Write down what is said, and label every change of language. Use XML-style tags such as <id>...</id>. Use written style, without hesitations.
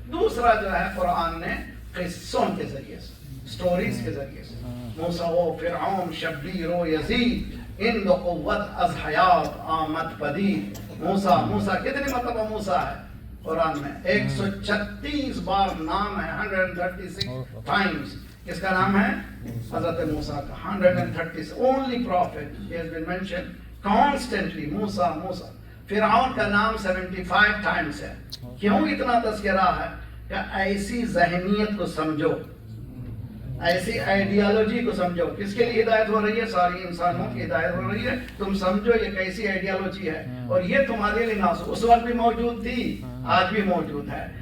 <hi>दूसरा जो है कुरान ने किस्सों के जरिए से, स्टोरीज के जरिए से,</hi> <fa>मूसा व फिरऔन शब्बीर व यजीद इन क़ुव्वत अज़ हयात आमद पदीद।</fa> <hi>मूसा कितनी मतलब मूसा है? कुरान में 136 बार नाम है,</hi> <en>136 times.</en> <hi>किसका नाम है? हजरत मूसा का. 136.</hi> <en>Only prophet he has been mentioned constantly.</en> <hi>मूसा मूसा. फिरौन का नाम</hi> <en>75 times</en> <hi>है. क्यों इतना तज़किरा है? कि ऐसी ज़हनियत को समझो, ऐसी आइडियोलॉजी को समझो. किसके लिए हिदायत हो रही है? सारी इंसानों की हिदायत हो रही है. तुम समझो ये कैसी आइडियोलॉजी है, और ये तुम्हारे लिए नास उस वक्त भी मौजूद थी, आज भी मौजूद है.</hi>